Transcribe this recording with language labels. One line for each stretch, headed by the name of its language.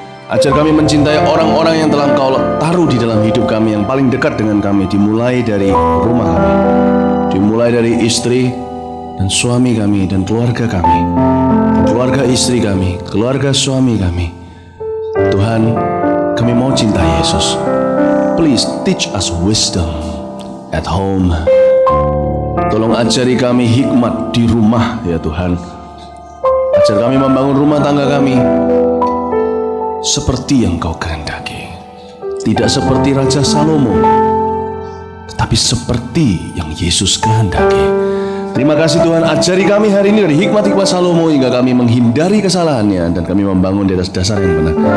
Indonesian: Ajar kami mencintai orang-orang yang telah Engkau taruh di dalam hidup kami, yang paling dekat dengan kami, dimulai dari rumah kami, dimulai dari istri dan suami kami dan keluarga kami, keluarga istri kami, keluarga suami kami. Tuhan, kami mau cinta Yesus.
English: Please teach us wisdom at home.
Indonesian: Tolong ajari kami hikmat di rumah ya Tuhan. Ajar kami membangun rumah tangga kami seperti yang Kau kehendaki. Tidak seperti Raja Salomo, tetapi seperti yang Yesus kehendaki. Terima kasih Tuhan, ajari kami hari ini dari hikmat-hikmat Salomo hingga kami menghindari kesalahannya dan kami membangun di atas dasar yang benar.